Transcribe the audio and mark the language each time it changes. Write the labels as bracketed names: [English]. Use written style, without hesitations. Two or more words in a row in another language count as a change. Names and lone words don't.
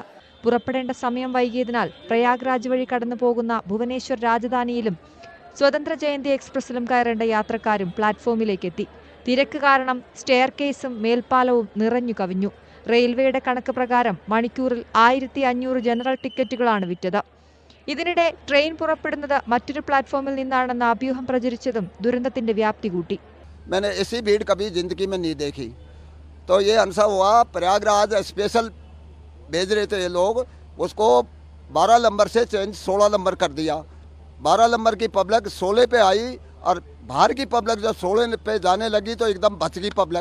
[Malayalam] പുറപ്പെടേണ്ട സമയം വൈകിയതിനാൽ പ്രയാഗ്രാജ് വഴി കടന്നു പോകുന്ന ഭുവനേശ്വർ രാജധാനിയിലും സ്വതന്ത്ര ജയന്തി എക്സ്പ്രസിലും കയറേണ്ട യാത്രക്കാരും പ്ലാറ്റ്ഫോമിലേക്ക് എത്തി. തിരക്ക് കാരണം സ്റ്റെയർ കേസും മേൽപ്പാലവും നിറഞ്ഞു കവിഞ്ഞു. റെയിൽവേയുടെ കണക്ക് പ്രകാരം മണിക്കൂറിൽ 1500 ജനറൽ ടിക്കറ്റുകളാണ് വിറ്റത്. ഇതിനിടെ ട്രെയിൻ പുറപ്പെടുന്നത് മറ്റൊരു പ്ലാറ്റ്ഫോമിൽ നിന്നാണെന്ന അഭ്യൂഹം പ്രചരിച്ചതും ദുരന്തത്തിന്റെ വ്യാപ്തി കൂട്ടി. [Hindi] मैंने ऐसी भीड़ कभी जिंदगी में नहीं देखी। तो ये अनसा हुआ प्रयागराज स्पेशल भेज रहे थे ये लोग, उसको 12 नंबर से चेंज 16 नंबर कर दिया। 12 नंबर की पब्लिक 16 पे आई और बाहर की पब्लिक जब 16 पे जाने लगी तो एकदम बच गई पब्लिक।